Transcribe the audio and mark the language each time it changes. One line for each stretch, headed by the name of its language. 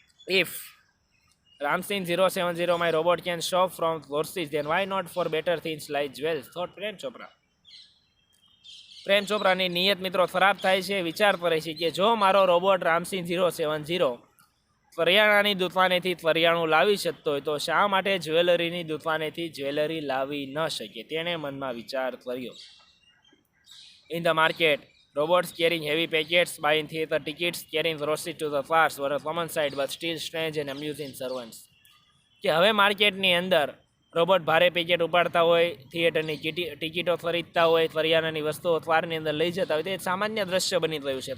English: If Ramsin 070 my robot can shop from horses, then why not for better things like jewels, thought Prem Chopra.
Gujarati: પ્રેમ ચોપરાની નિયત મિત્રો ખરાબ થાય છે. વિચાર કરે છે કે જો મારો રોબોટ રામસિન 070 કરિયાણાની દુકાનેથી કરિયાણું લાવી શકતો હોય તો શા માટે જ્વેલરીની દુકાનેથી જ્વેલરી લાવી ન શકે? તેણે મનમાં વિચાર કર્યો.
English: In the market robots carrying heavy packets, buying theater tickets, carrying groceries to the cars were a common sight but still strange and amusing servants.
Gujarati: કે હવે માર્કેટની અંદર રોબોટ ભારે પેકેટ ઉપાડતા હોય, થિયેટરની ટિકિટો ખરીદતા હોય, કરિયાણાની વસ્તુઓ દ્વારની અંદર લઈ જતા હોય, તે સામાન્ય દ્રશ્ય બની રહ્યું છે.